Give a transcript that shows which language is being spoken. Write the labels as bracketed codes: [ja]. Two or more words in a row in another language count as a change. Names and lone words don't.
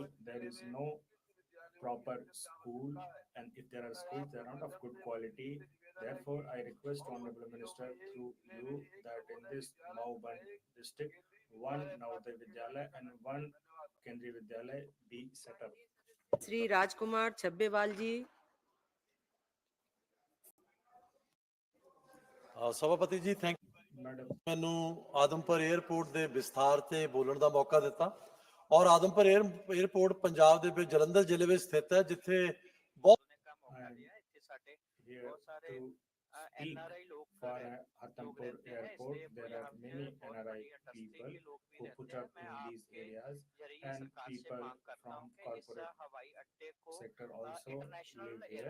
[en] There is no proper school, and if there are schools, they are not of good quality. Therefore, I request Honorable Minister through you that in this Mauganj district, one Navodaya Vidyalaya and one Kendriya Vidyalaya be set up. [hi] श्री राजकुमार छब्बेवाल जी। [pa] ਸਭਾਪਤੀ ਜੀ ਥੈਂਕ Madam, ਮੈਨੂੰ ਆਦਮਪੁਰ 에ਅਰਪੋਰਟ ਦੇ ਵਿਸਥਾਰ ਤੇ ਬੋਲਣ ਦਾ ਮੌਕਾ ਦਿੱਤਾ ਔਰ ਆਦਮਪੁਰ 에ਅਰਪੋਰਟ ਪੰਜਾਬ ਦੇ ਵਿੱਚ ਜਲੰਧਰ ਜ਼ਿਲ੍ਹੇ ਵਿੱਚ ਸਥਿਤ ਹੈ ਜਿੱਥੇ ਬਹੁਤ [en] here to speak for Adampur Airport. There are many NRI people who put up in these areas, and people from corporate sector also live here.